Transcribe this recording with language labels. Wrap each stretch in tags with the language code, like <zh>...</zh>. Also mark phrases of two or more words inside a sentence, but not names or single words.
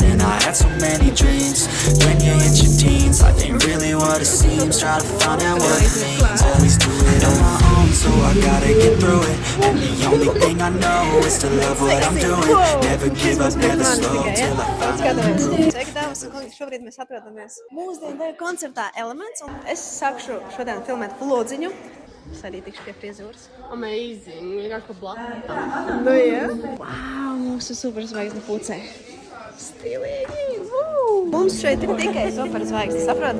<en>And I had so many dreams, when you hit your teens, life ain't really what it seems. Try to find out what it means, always do it on my own, so I gotta get through it. And the only thing I know is to love what I'm doing. Never give up, never slow, till I finally prove it.</en> <lv>Sveiki, dāmas un kungi, šobrīd mēs atrodamies mūsdienu koncertā Elements, un es sākšu šodien filmēt vlodziņu. Es arī tikšu pie frizūras. Amazing, vienkārši pa blaku. Nu, jā. Wow, mūsu superzvaigzne pucē. Stilīgi! Mums šeit ir tikai superzvaigzne, saproti?</lv>